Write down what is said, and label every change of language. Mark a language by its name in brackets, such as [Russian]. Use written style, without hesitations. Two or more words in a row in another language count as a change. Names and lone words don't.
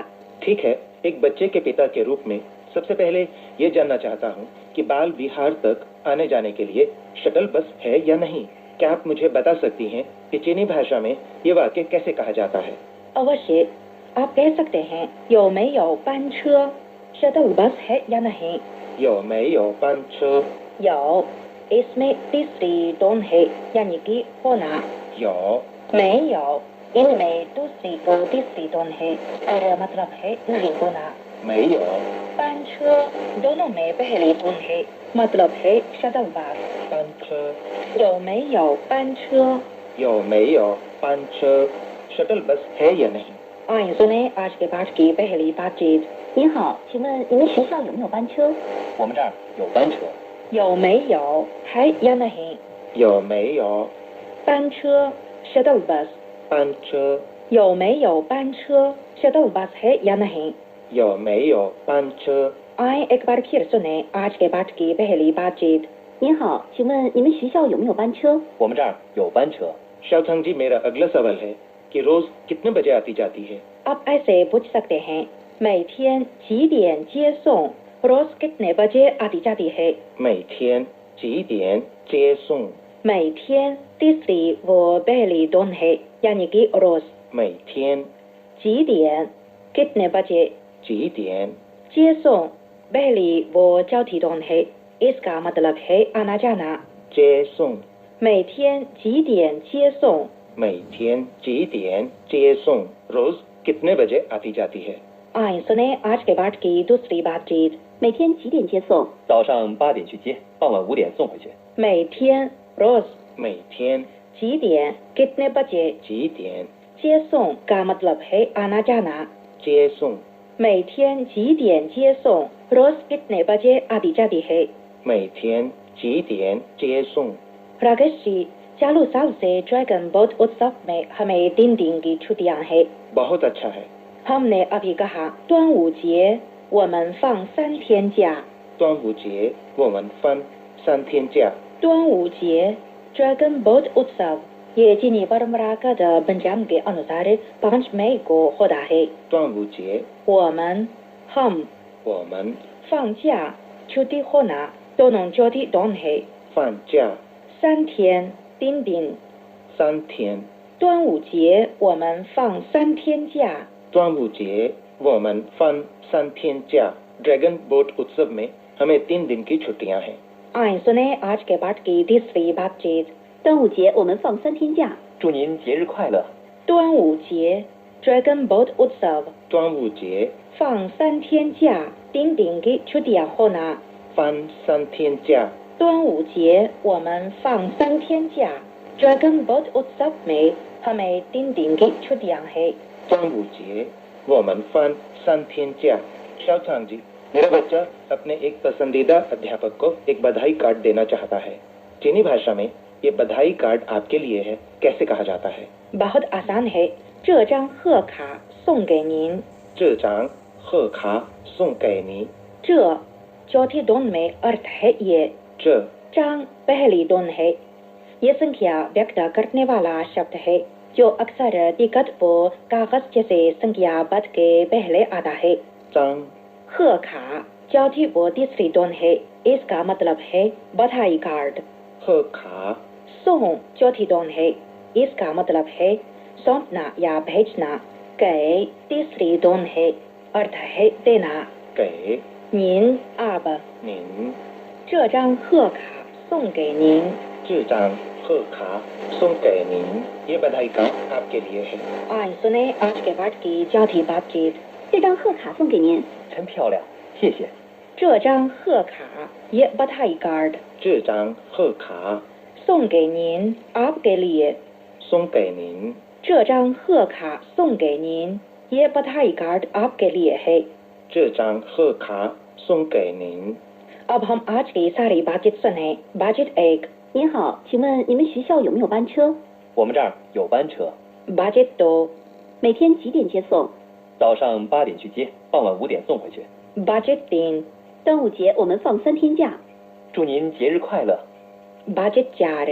[Hindi] ठीक है, एक बच्चे के पिता के रूप में सबसे पहले ये जानना चाहता हूँ कि बाल विहार तक आने जाने के लिए [English] shuttle bus [Hindi] है या नहीं। क्या आप मुझे बता सकती हैं कि चीनी भाषा में ये वाक्य कैसे कहा जाता है? अवश्य, आप कह सकते हैं [Chinese] 有没有班车 [English] shuttle bus [Hindi] है या नहीं। [Chinese] 有没有班车? [Hindi] 有 इसमें तीसरी टोन है यानी कि होना। [Chinese] 有 [Hindi] 没有 इनमें दूसरी को तीसरी टोन है और मतलब है नहीं होना। [Chinese] 没有 [Hindi] 班车 दोनों में पहली टोन है, मतलब है [English] shuttle bus. [Chinese] 班车有没有班车有没有班车? [English] shuttle bus [Hindi] है या नहीं? आइए सुने आज के पाठ की पहली बातचीत। [Chinese] 你好，请问你们学校有没有班车？我们这儿有班车。有没有 [Hindi] है या नहीं। [Chinese] 有没有 [Hindi] 班车 [English] shuttle bus. [Chinese] 班车? 有没有班车 [English] shuttle bus [Hindi] है या नहीं। [Chinese] 有没有班车? [Hindi] आइए एक बार फिर सुने आज के पाठ की पहली बातचीत। [Chinese] 你好，请问你们学校有没有班车？我们这儿有班车。 [Hindi] शाओचांग जी, मेरा अगला सवाल है कि रोज कितने बजे आती जाती है? आप ऐसे पूछ सकते हैं [Chinese] 每天几点接送 [Hindi] रोज कितने बजे आती जाती है। [Chinese] 每天几点接送? [Hindi] 每天 तीसरी वो पहली टोन है यानी कि रोज। [Chinese] 每天 [Hindi] 几点 कितने बजे [Chinese] 几点? [Hindi] 接送 पहली वो चौथी टोन है, इसका मतलब है आना जाना। [Chinese] 接送每天几点接送每天几点接送? [Hindi] रोज कितने बजे आती जाती है? आइए सुने आज के पाठ की दूसरी बातचीत। [Chinese] 每天几点接送？早上8点去接，傍晚5点送回去。 [Hindi] 每天 रोज [Chinese] 每天 [Hindi] 几点 कितने बजे [Chinese] 几点 [Hindi] 接送 का मतलब है आना जाना। [Chinese] 接送? 每天几点接送 [Hindi] रोज कितने बजे आती जाती है। [Chinese] 每天几点接送? [Hindi] राकेश जी, चालू साल से ड्रैगन बोट उत्सव में हमें 3 दिन की छुट्टियां हैं। बहुत अच्छा है। हमने अभी कहा [Chinese] 端午节我们放3天假。端午节我们放3天假。 [Hindi] 端午节 ड्रैगन बोट उत्सव ये चीनी परंपरागत पंचांग के अनुसार 5 मई को होता है। [Chinese] 端午节 [Hindi] 我们 हम [Chinese] 我们 [Hindi] 放假 छुट्टी होना दोनों चौथी टोन है। [Chinese] 放假 [Hindi] 3天 3 दिन। [Chinese] 3天。端午节我们放3天假。端午节我们放3天假। [Hindi] ड्रैगन बोट उत्सव में हमें 3 दिन की छुट्टियां हैं। आइए सुने आज के पाठ की तीसरी बातचीत। [Chinese] 端午节我们放3天假，祝您节日快乐。 [Hindi] 端午节 Dragon Boat उत्सव [Chinese] 端午节放3天假， [Hindi] 3 दिन की छुट्टियां होना। [Chinese] 放3天假，端午节我们放3天假 [Hindi] ，Dragon Boat उत्सव में हमें 3 दिन की छुट्टियां हैं। [Chinese] 端午节我们放3天假। [Hindi] शाओचांग जी, मेरा बच्चा अपने एक पसंदीदा अध्यापक को एक बधाई कार्ड देना चाहता है। चीनी भाषा में ये बधाई कार्ड आपके लिए है कैसे कहा जाता है? बहुत आसान है। [Chinese] 这张贺卡送给您。这张贺卡送给你。 [Hindi] 这 चौथी दोन में अर्थ है ये। [Chinese] 这 [Hindi] 张 पहली दोन है। ये संख्या व्यक्त करने वाला शब्द है जो अक्सर टिकट व कागज जैसे संख्याबद्ध के पहले आता है। [Chinese] 张 [Hindi] 贺卡 चौथी व तीसरी दोन है। इसका मतलब है बधाई कार्ड। [Chinese] 贺卡 [Hindi] 送 चौथी दोन है। इसका मतलब है सौंपना या भेजना। गए तीसरी दोन है। अर्थ है देना। [Chinese] 给 [Hindi] 您 आप [Chinese] 您这张贺卡送给您。这张贺卡送给您। [Hindi] ये बधाई कार्ड आपके लिए है। आइए सुने आज के पाठ की चौथी बातचीत। [Chinese] 这张贺卡送给您。真漂亮，谢谢。这张贺卡 [Hindi] ये बधाई कार्ड [Chinese] 这张贺卡送给您 [Hindi] आपके लिए। [Chinese] 送给您。这张贺卡送给您 [Hindi] ये बधाई कार्ड आपके लिए है। [Chinese] 这张贺卡送给您。 [Hindi] अब हम आज की सारी बातचीत सुने। बातचीत 1। [Chinese] 您好，请问你们学校有没有班车？我们这儿有班车， [Hindi] बातचीत 2। [Chinese] 每天几点接送？早上8点去接，傍晚5点送回去。 [Hindi] बातचीत 3। [Chinese] 端午节我们放3天假，祝您节日快乐。 [Hindi] बातचीत 4।